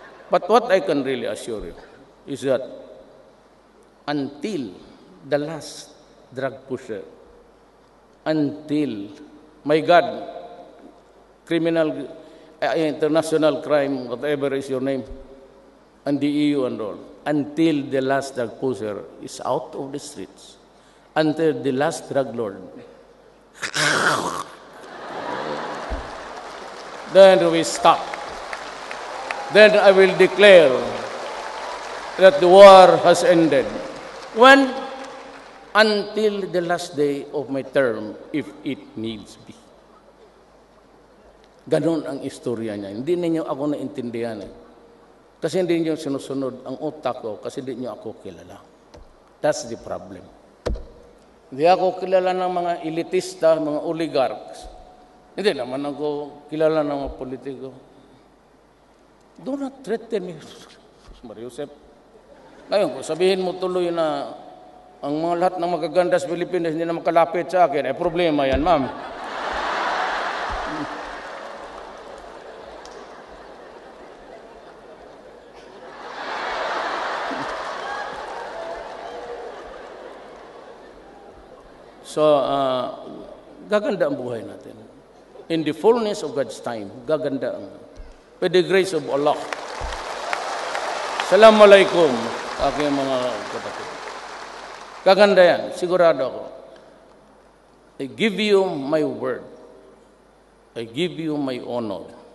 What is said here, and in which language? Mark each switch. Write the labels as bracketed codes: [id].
[en] But what I can really assure you is that until the last drug pusher, until, my God, criminal, international crime, whatever is your name, and the EU and all, until the last drug pusher is out of the streets, until the last drug lord, then we stop. Then I will declare that the war has ended. When? Until the last day of my term, if it needs be. [tl] Ganon ang istorya niya. Hindi ninyo ako naintindihan. Kasi hindi nyo sinusunod ang utak ko kasi hindi nyo ako kilala. That's the problem. Hindi ako kilala ng mga elitista, mga oligarchs. Hindi naman ako kilala ng mga politiko. Do not threaten me. Mariusep. Ngayon, kung sabihin mo tuloy na ang mga lahat ng magaganda sa Pilipinas hindi na makalapit sa akin, problema yan, ma'am. So, gaganda ang buhay natin. [en] In the fullness of God's time, gaganda ang by the grace of Allah. [tl] Assalamualaikum, aking mga kapatid. Gaganda yan, sigurado ako. [en] I give you my word. I give you my honor.